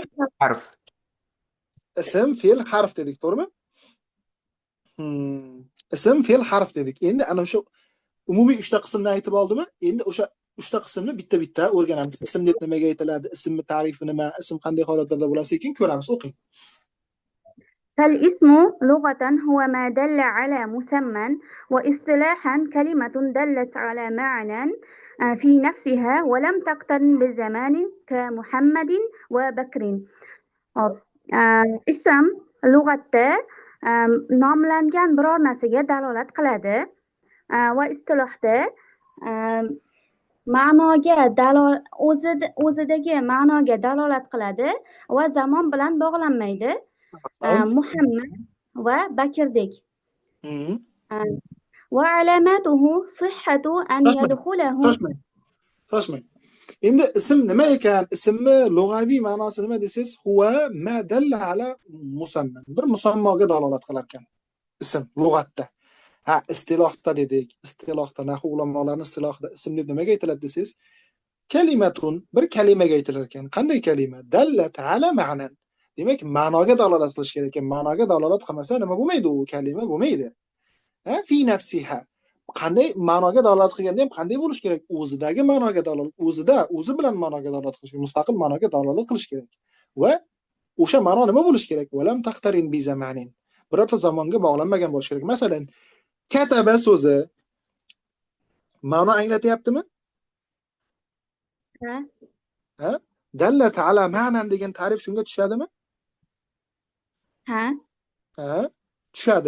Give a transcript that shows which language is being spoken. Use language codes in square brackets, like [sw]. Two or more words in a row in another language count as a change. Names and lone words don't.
[uz] Ism, fe'l, harf. ism fe'l harf dedik, to'g'rimi? Ism fe'l harf dedik. Endi ana shu umumiy 3 ta qismni aytib oldimi? Endi o'sha 3 ta qismni bitta-bitta o'rganamiz. Ism deb nimaga aytiladi? Ismning ta'rifi nima? Ism qanday holatlarda bo'ladi? Sekin ko'ramiz, o'qing. [ar] فالاسم لغة هو ما دل على مسمى، واصطلاحا كلمة دلت على معنى في نفسها ولم تقترن بالزمان كمحمد وبكر. [uz] Ism lug'atda nomlangan biror narsaga dalolat qiladi va istilohda ma'noga o'zidagi ma'noga dalolat qiladi va zamon bilan bog'lanmaydi. Muhammad va Bakrdek. [ar] وعلاماته صحة أن يدخله. [uz] Shoshmang. Endi ism nima ekan? Ismni lug'aviy ma'nosi nima desiz? [ar] هو ما دل على مسمى. [uz] Bir musammoga dalolat qilar ekan. Ism lug'atda. Ha, istilohda dedik. Istilohda nahv ulamolarining istilohida ism deb nimaga aytiladi desiz? Kalimatun, bir kalimaga aytilar ekan. Qanday kalima? [ar] دلت على معنى. [uz] Demak, ma'noga dalolat qilish kerak ekan. Ma'noga dalolat qilmasa nima bo'lmaydi? U kalima bo'lmaydi. Ha, [ar] في نفسها. [uz] Qanday ma'noga dalolat qilganda ham qanday bo'lish kerak? O'zidagi ma'noga dalolat, o'zi bilan ma'noga dalolat qilish kerak, mustaqil ma'noga dalolat qilish kerak. Va o'sha ma'no nima bo'lish kerak? [ar] ولم تقترن بزمان. [uz] Birorta zamonga bog'lanmagan bo'lish kerak. Masalan, kataba so'zi ma'no anglatyaptimi? Ha? Dallat ala ma'nan degan ta'rif shunga tushadimi? Ha, tushadi.